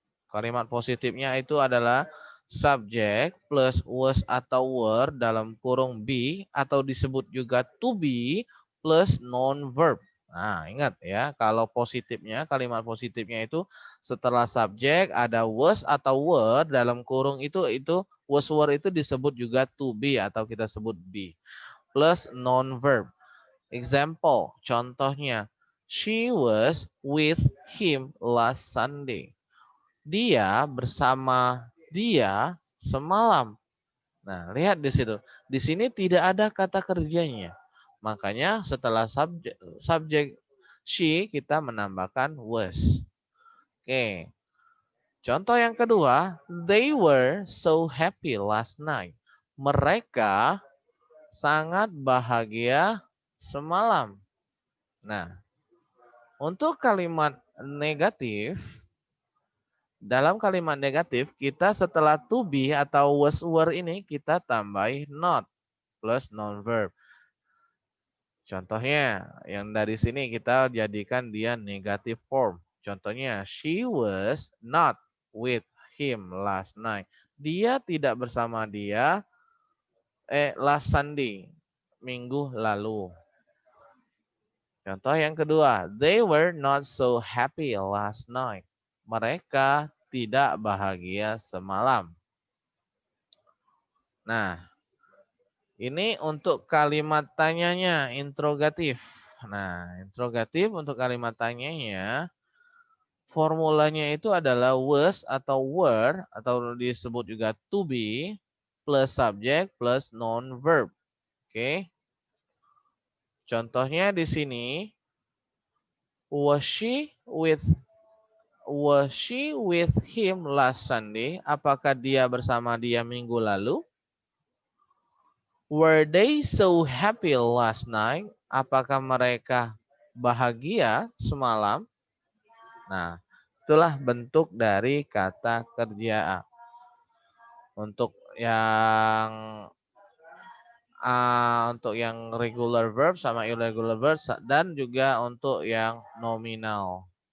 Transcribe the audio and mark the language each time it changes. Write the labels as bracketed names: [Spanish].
[Indonesian] Kalimat positifnya itu adalah subject plus was atau were dalam kurung be atau disebut juga to be plus non verb. Nah, ingat ya, kalau positifnya, kalimat positifnya itu setelah subjek ada was atau were dalam kurung itu Was were itu disebut juga to be atau kita sebut be. Plus non-verb. Example, contohnya. [English] She was with him last Sunday. [Indonesian] Dia bersama dia semalam. Nah, lihat di situ. Di sini tidak ada kata kerjanya. Makanya setelah subjek she kita menambahkan was. Oke. Contoh yang kedua, [English] they were so happy last night. [Indonesian] Mereka sangat bahagia semalam. Nah, untuk kalimat negatif, dalam kalimat negatif kita setelah to be atau was were ini kita tambahin not plus non-verb. Contohnya, yang dari sini kita jadikan dia negative form. [English] Contohnya, she was not with him last night. [Indonesian] Dia tidak bersama dia [English] last Sunday, [Indonesian] minggu lalu. [English] Contoh yang kedua, they were not so happy last night. [Indonesian] Mereka tidak bahagia semalam. Nah, ini untuk kalimat tanyanya, interrogatif. Nah, interrogatif untuk kalimat tanyanya, formulanya itu adalah was atau were, atau disebut juga to be, plus subject, plus non-verb. Oke. Contohnya di sini, [English] was she with him last Sunday? [Indonesian] Apakah dia bersama dia minggu lalu? [English] Were they so happy last night? [Indonesian] Apakah mereka bahagia semalam? Nah, itulah bentuk dari kata kerja. Untuk yang regular verb sama irregular verb dan juga untuk yang nominal.